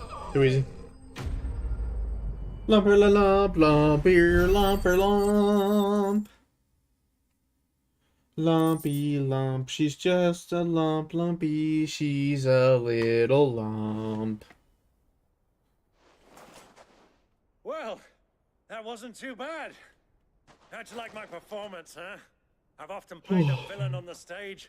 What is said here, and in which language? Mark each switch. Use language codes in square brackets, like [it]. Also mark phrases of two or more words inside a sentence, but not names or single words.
[en] Too easy. Lumper la lump, lumper lumper lump. Lumpy lump, she's just a lump, lumpy, she's a little lump. Well, that wasn't too bad. How'd you like my performance, huh? I've often played a villain on the stage.